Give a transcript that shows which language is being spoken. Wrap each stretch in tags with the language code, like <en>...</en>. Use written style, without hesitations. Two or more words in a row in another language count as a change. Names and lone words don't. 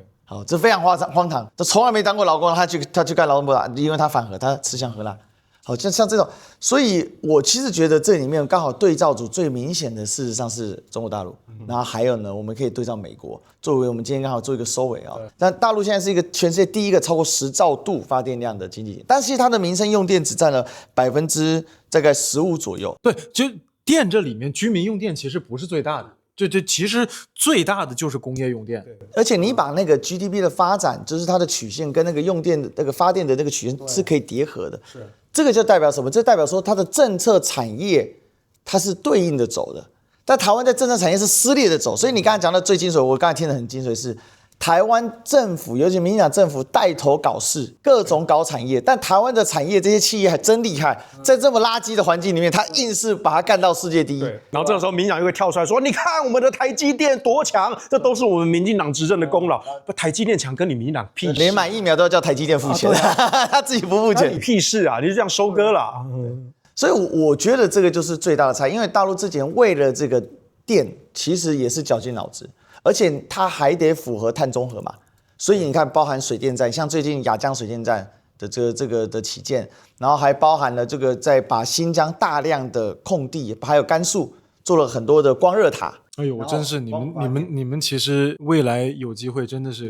<zh>好，這非常荒唐，他從來沒當過勞工，他去幹勞動部長，因為他反核，他吃香喝辣。好像這種，所以我其實覺得這裡面剛好對照組最明顯的，事實上是中国大陸，然後還有呢，我們可以对照美國，作為我們今天剛好做一個收尾啊。但大陸現在是一個全世界第一個超過10兆度發電量的經濟體，但是它的民生用電只佔了大概15%左右。对，就電這裡面居民用電其實不是最大的。這其實最大的就是工業用電，而且你把那個 GDP 的發展，就是它的曲線跟那個用電的那個發電的那個曲線是可以疊合的。是，這個就代表什麼？這代表說它的政策產業它是對應的走的，但台灣在政策產業是撕裂的走。所以你剛才講的最精髓，我剛才聽得很精髓是。台灣政府，尤其民進黨政府帶頭搞事，各種搞產業，但台灣的產業這些企業還真厲害，在這麼垃圾的環境裡面，他硬是把它幹到世界第一。對，然後這個時候民進黨又會跳出來說：“你看我們的台積電多強，這都是我們民進黨執政的功勞。不，台積電強跟你民進黨屁事，連買疫苗都要叫台積電付錢，他自己不付錢，你屁事啊！你是這樣收割了。所以我覺得這個就是最大的差異，因為大陸之前為了這個電，其實也是絞盡腦汁。而且它還得符合碳中和嘛，所以你看，包含水電站，像最近亞江水電站的這個的起建，然後還包含了這個在把新疆大量的空地還有甘肅做了很多的光熱塔。哎呦，我真是你們其實未來有機會真的是</zh>